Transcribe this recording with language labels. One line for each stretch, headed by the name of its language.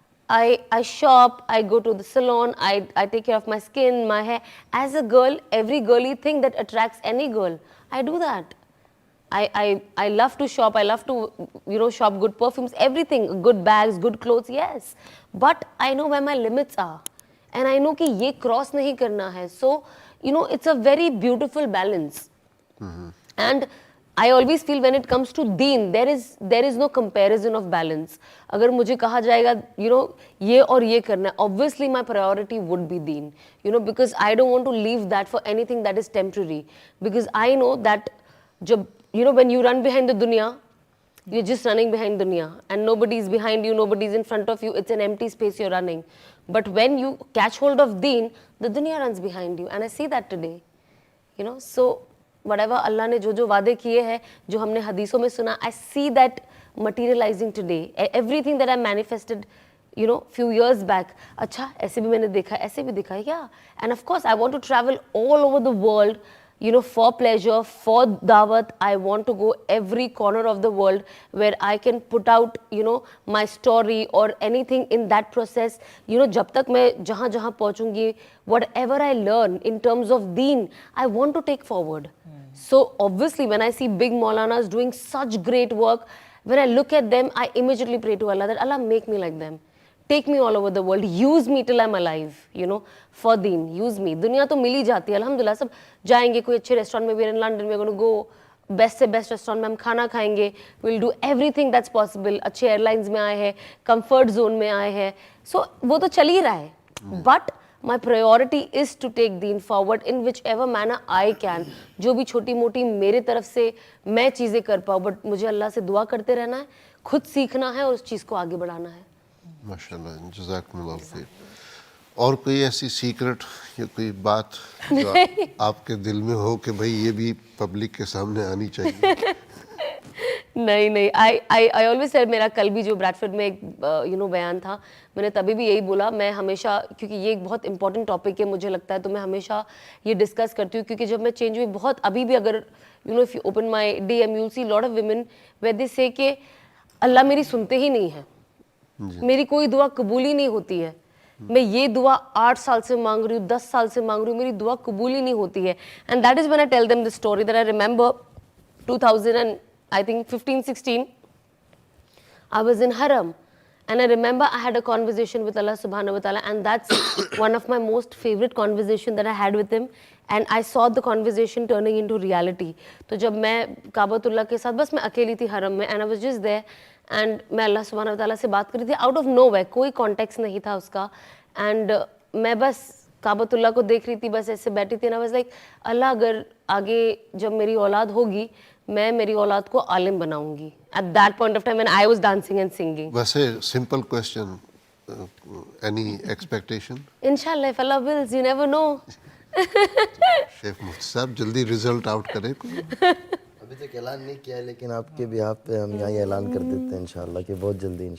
English: I shop, I go to the salon, I take care of my skin, my hair. As a girl, every girly thing that attracts any girl, I do that. I love to shop, I love to shop good perfumes, everything, good bags, good clothes, yes. But I know where my limits are. And I know
Hindi: कि ये cross नहीं करना है.
English: So, it's a very beautiful balance. And I always feel when it comes to deen, there is no comparison of balance.
Hindi: अगर मुझे कहा जाएगा, ये और ये करना है,
English: obviously my priority would be deen. Because I don't want to leave that for anything that is temporary. Because I know that when you run behind the dunya, you're just running behind dunya, and nobody's behind you, nobody's in front of you. It's an empty space you're running. But when you catch hold of deen, the dunya runs behind you, and I see that today. So whatever
Hindi: Allah ने जो वादे किए हैं, जो हमने हदीसों में सुना,
English: I see that materializing today. Everything that I manifested, few years back.
Hindi: अच्छा, ऐसे भी मैंने देखा, ऐसे भी दिखा,
English: yeah. And of course, I want to travel all over the world. For pleasure, for dawat. I want to go every corner of the world where I can put out, my story or anything in that process.
Hindi: जब तक मैं जहाँ पहुँचूँगी,
English: whatever I learn in terms of deen, I want to take forward. So obviously, when I see big Maulanas doing such great work, when I look at them, I immediately pray to Allah that Allah make me like them. Take me all over the world. Use me till I'm alive, for deen. Use me.
Hindi: दुनिया तो मिल ही जाती है, अल्हम्दुलिल्लाह. सब जाएंगे कोई अच्छे restaurant में.
English: We're in London. We're going to go best से best restaurant
Hindi: में हम खाना खाएंगे.
English: We'll do everything that's possible.
Hindi: अच्छे airlines में आए हैं, comfort zone में आए हैं. So वो तो चल ही रहा है.
English: But my priority is to take deen forward in whichever manner I can.
Hindi: जो भी छोटी मोटी मेरे तरफ से मैं चीज़ें कर पाऊँ, but मुझे अल्लाह से दुआ करते रहना है, खुद सीखना है और उस चीज़ को आगे बढ़ाना है. माशाल्लाह, जज़ाकुमुल्लाह खैर. और कोई ऐसी सीक्रेट या कोई बात जो आपके दिल में हो कि भाई ये भी पब्लिक के सामने आनी चाहिए? नहीं.
English: I always said,
Hindi: मेरा कल भी जो ब्रैडफोर्ड में एक बयान था, मैंने तभी भी यही बोला. मैं हमेशा, क्योंकि ये एक बहुत इंपॉर्टेंट टॉपिक है मुझे लगता है, तो मैं हमेशा ये डिस्कस करती हूँ. क्योंकि जब मैं चेंज हुई, बहुत अभी भी अगर
English: if you open my DM, you'll see lot of women where they say
Hindi: कि अल्लाह मेरी सुनते ही नहीं है, मेरी कोई दुआ कबूल ही नहीं होती है. मैं ये दुआ 8 साल से मांग रही हूँ, 10 साल से मांग रही हूँ, मेरी दुआ कबूल ही नहीं होती है.
English: And that is when I tell them the story that I remember 2015-16 I was in Haram, and I remember I had a conversation with Allah subhanahu wa ta'ala, and that's one of my most favorite conversation that I had with him, and I saw the conversation turning into reality.
Hindi: तो जब मैं काबतुल्लाह के साथ बस मैं अकेली थी हरम में,
English: and I was just there,
Hindi: and मैं अल्लाह सुब्हानहू व तआला से बात कर रही थी
English: out of nowhere,
Hindi: कोई context नहीं था उसका, and मैं बस काबतुल्लाह को देख रही थी, बस ऐसे बैठी थी,
English: and I was like,
Hindi: अल्लाह अगर आगे जब मेरी औलाद होगी, मैं मेरी औलाद को आलिम बनाऊंगी.
English: At that point of time when I was dancing and singing.
Hindi: वैसे
English: simple question, any expectation? Inshallah, if Allah wills, you never know.
Hindi: Chef मुफ्ती साहब जल्दी रिजल्ट आउट करें. अभी तक ऐलान नहीं किया है, लेकिन आपके बिहाफ पे हम यहाँ ऐलान कर देते हैं इंशाल्लाह कि बहुत जल्दी